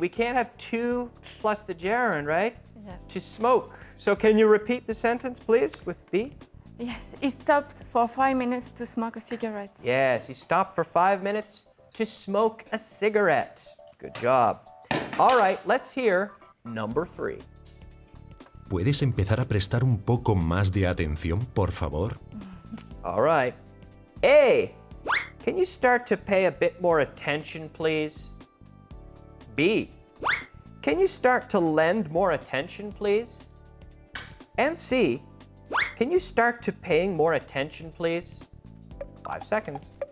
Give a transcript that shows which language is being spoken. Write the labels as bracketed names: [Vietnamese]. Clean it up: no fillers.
[English] We can't have 2 plus the gerund, right? Yes. To smoke. So can you repeat the sentence, please, with B? Yes, he stopped for 5 minutes to smoke a cigarette. Yes, he stopped for 5 minutes to smoke a cigarette. Good job. All right, let's hear number 3. [Spanish] ¿Puedes empezar a prestar un poco más de atención, por favor? [English] All right. A. Can you start to pay a bit more attention, please? B. Can you start to lend more attention, please? And C. Can you start to paying more attention, please? 5 seconds.